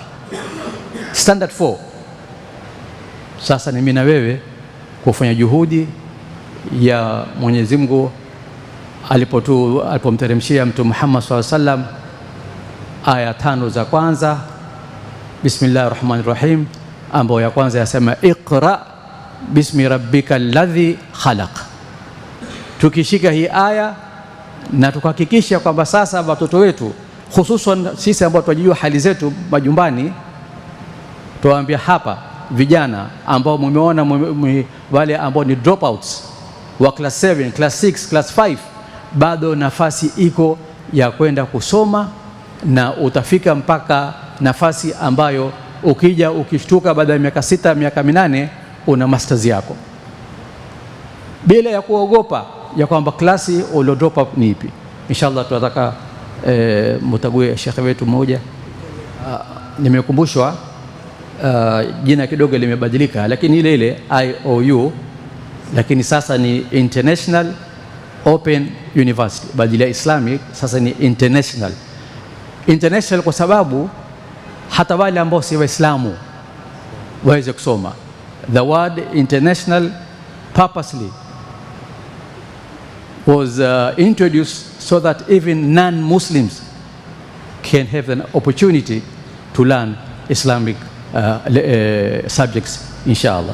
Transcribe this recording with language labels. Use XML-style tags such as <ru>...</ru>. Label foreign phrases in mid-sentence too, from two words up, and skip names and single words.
<sw>Standard 4. Sasa ni mimi na wewe kufanya juhudi ya Mwenyezi Mungu alipomteremshia Mtume Muhammad SAW aya 5 za kwanza</sw> <ar>بسم الله الرحمن الرحيم,</ar> <sw>ambayo ya kwanza yasema</sw> <ar>اقرأ باسم ربك الذي خلق.</ar> <sw>Tukishika hii aya na tukahakikisha kwamba sasa watoto wetu, hususan sisi ambao tunajua hali zetu majumbani, tuwaambia hapa vijana ambao mumeona wale ambao ni dropouts wa class 7, class 6, class 5, bado nafasi iko ya kwenda kusoma, na utafika mpaka nafasi ambayo ukija ukishtuka baada ya miaka 6, miaka 8 una masters yako, bila ya kuogopa ya kwamba klasi ulio</sw> <en>drop up</en> <sw>ni ipi. Inshallah tunataka mtague shekhe wetu mmoja. Nimekumbushwa jina kidogo limebadilika, lakini ile ile IOU, lakini sasa ni International Open University, badala ya Islamic sasa ni international. International kwa sababu hata wale ambao si Waislamu waweze kusoma.</sw> <en>The word international purposely was introduced so that even non-Muslims can have an opportunity to learn Islamic subjects, inshallah.</en>